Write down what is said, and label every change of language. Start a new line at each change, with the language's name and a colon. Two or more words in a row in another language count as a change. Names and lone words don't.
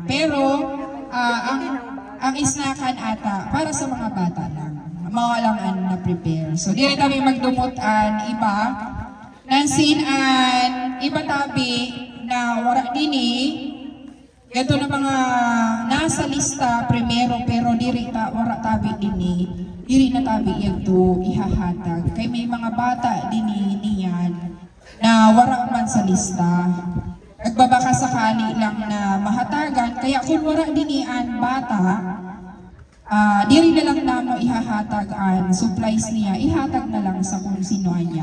Filipino: Pero, ang snackan ata para sa mga bata lang. Mga lang na prepare.
Bikol: So, di rin kami magdumot an iba. Nansin an iba tabi na wala dini. Ito na mga nasa lista primero pero diri ta wala tabi dini. Diri na tabi ito ihahatag. Kay may mga bata dini niyan na wala man sa lista. Nagbabaka sakali lang na mahatagan, kaya kung wala dinian bata, diri na lang namo ihahatag ang supplies niya, ihatag na lang sa kung sino niya.